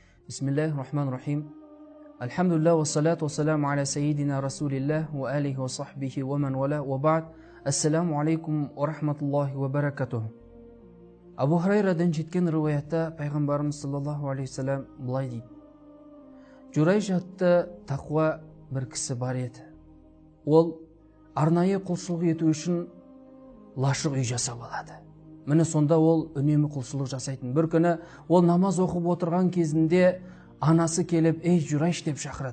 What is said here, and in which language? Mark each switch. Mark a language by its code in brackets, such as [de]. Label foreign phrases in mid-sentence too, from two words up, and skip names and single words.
[ar] بسم الله الرحمن الرحيم. الحمد لله والصلاة والسلام على سيدنا رسول الله وآله وصحبه ومن والاه وبعد. السلام عليكم ورحمة الله وبركاته. [kk] Абу Хурайрадан жеткен риwayatта пайғамбарымыз [ar] صلى الله عليه وسلم [kk] былай дейді: Журайш атты тақуа бір кісі бар еді. Ол арнайы құлшылық ету үшін лашық үй жасап алады. Міне сонда ол үнемі құлшылық жасайтын. Бір күні ол намаз оқып отырған кезінде анасы келіп, "Ей Журайш" деп шақырады.